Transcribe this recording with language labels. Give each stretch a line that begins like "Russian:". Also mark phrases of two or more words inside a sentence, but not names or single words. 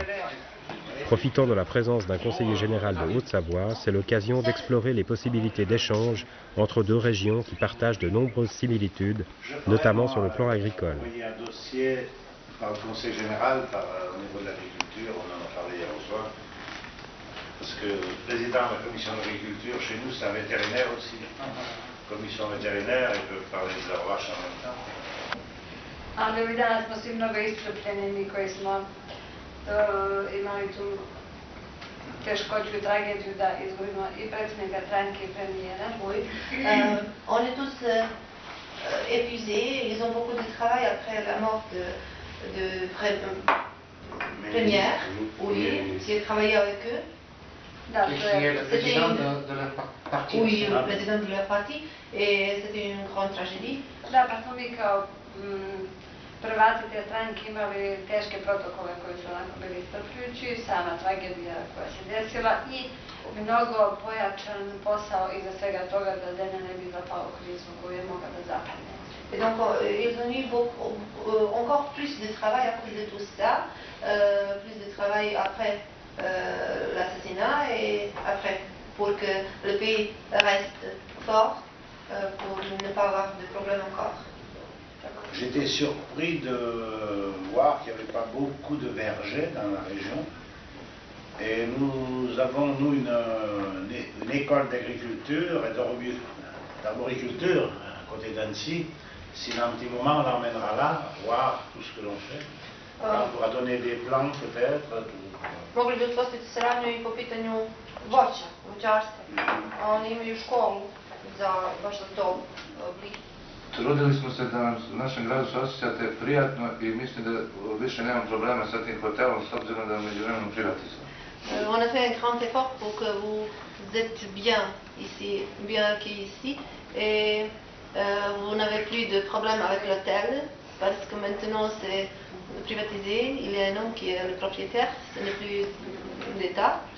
French: Profitant de la présence d'un conseiller général de Haute-Savoie, c'est l'occasion d'explorer les possibilités d'échange entre deux régions qui partagent de nombreuses similitudes, notamment sur le plan agricole. Il y a un dossier par le conseil général, au niveau de l'agriculture, on en a parlé hier au soir, parce que le président de la commission d'agriculture chez nous, c'est un vétérinaire aussi. Commission vétérinaire, ils peuvent parler de leur vache en même temps.
Serbian: Ali ovih dana smo svi mnogo iscrpljeni, mi koji smo imali tu teškoću i tragediju da izgubimo i predsjednika stranke i premijera.
French: On est tous épuisés, ils ont beaucoup de travail après la mort de première, oui, qui a travaillé avec eux. C'était le président de leur parti. Oui, le président de leur parti, et c'était une grande tragédie.
Serbian: Da, pa smo mi kao prvaci te stranke imali teške protokole koji su onako bili iscrpljujući, sama tragedija koja se desila i mnogo pojačan posao iza svega toga da zemlja ne bi zapala u krizu koju je mogla da zapadne.
French: Et donc ils ont eu encore plus de travail à cause de tout ça, plus de travail après l'assassinat et après pour que le pays reste fort, pour ne pas avoir de problème encore. J'étais surpris de voir qu'il n'y avait pas beaucoup de vergers dans la région. Et nous avons, nous, une école d'agriculture et d'arboriculture à côté d'Annecy. Si dans un petit moment on l'emmènera là, voir tout ce que l'on fait. On pourra donner des plans peut-être.
Serbian: Mogli bi uspostaviti saradnju i po pitanju voćarstva. Oni imaju školu baš za to oblik. Trudili smo se da u našem gradu se osjećate prijatno i mislim da više nemam problema sa tim hotelom s obzirom da je međuvremenu privatizovan.
French: On a fait un grand effort pour que vous êtes bien ici, bien accueillis ici, et vous n'avez plus de problème avec l'hôtel, parce que maintenant c'est privatisé, il y a un homme qui est le propriétaire, ce n'est plus l'État.